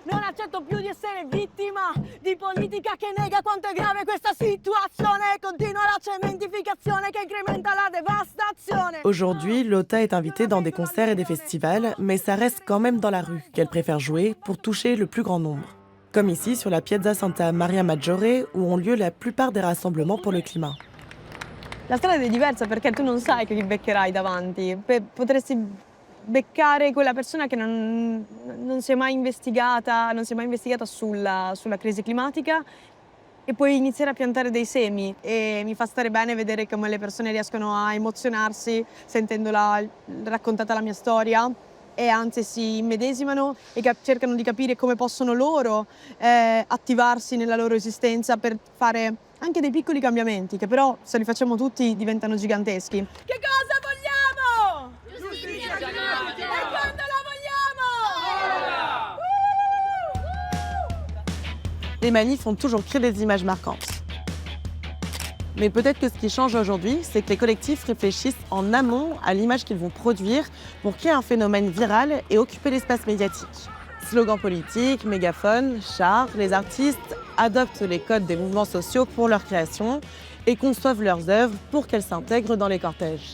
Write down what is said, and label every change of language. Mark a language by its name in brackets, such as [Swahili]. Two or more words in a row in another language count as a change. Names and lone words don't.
[Italian] Non accetto più di essere vittima di politica che nega quanto è grave questa situazione. Continua la cementificazione che incrementa la devastazione. [French] Aujourd'hui, Lotta est invitée dans des concerts et des festivals, mais ça reste quand même dans la rue qu'elle préfère jouer pour toucher le plus grand nombre. Comme ici sur la Piazza Santa Maria Maggiore, où ont lieu la plupart des rassemblements pour le climat. [Italian] La strada è diversa perché tu non sai che li beccherai davanti. Potresti beccare quella persona che non si è mai investigata sulla crisi climatica e puoi iniziare a piantare dei semi. E mi fa stare bene vedere come le persone riescono a emozionarsi sentendo raccontata la mia storia e anzi si immedesimano e cercano di capire come possono loro attivarsi nella loro esistenza per fare anche dei piccoli cambiamenti che però se li facciamo tutti diventano giganteschi. Che cosa vogliamo? Giustizia climatica! E quando la vogliamo? [French] Les manifs ont toujours créé des images marquantes. Mais peut-être que ce qui change aujourd'hui, c'est que les collectifs réfléchissent en amont à l'image qu'ils vont produire pour créer un phénomène viral et occuper l'espace médiatique. Slogans politiques, mégaphones, chars, les artistes adoptent les codes des mouvements sociaux pour leur création et conçoivent leurs œuvres pour qu'elles s'intègrent dans les cortèges.